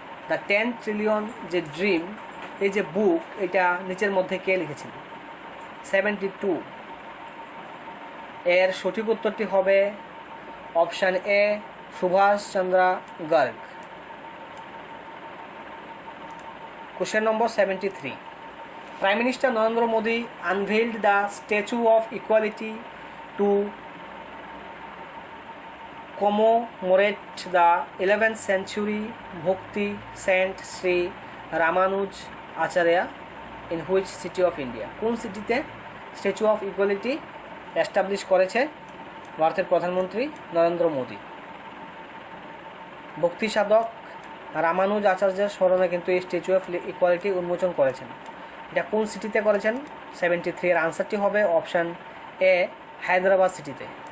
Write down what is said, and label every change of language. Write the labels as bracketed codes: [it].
[bn] The 10 trillion যে dream, এই যে বুক, এটা নিচের মধ্যে কে লিখেছিল? 72 এর সঠিক উত্তরটি হবে option A, Subhash Chandra Garg. [en] Question number 73, prime minister Narendra Modi unveiled the statue of equality to commemorate the 11th century Bhakti Saint Sri Ramanuj Acharya in which city of India? [bn] কোন সিটিতে স্ট্যাচু অফ ইকুয়ালিটি এস্টাবলিশ করেছে ভারতের প্রধানমন্ত্রী নরেন্দ্র মোদী? ভক্তি সাধক রামানুজ আচার্যের স্মরণে কিন্তু এই স্ট্যাচু অফ ইকুয়ালিটি উন্মোচন করেছেন। এটা কোন সিটিতে করেছেন? 73 এর আনসারটি হবে অপশান এ, হায়দ্রাবাদ সিটিতে।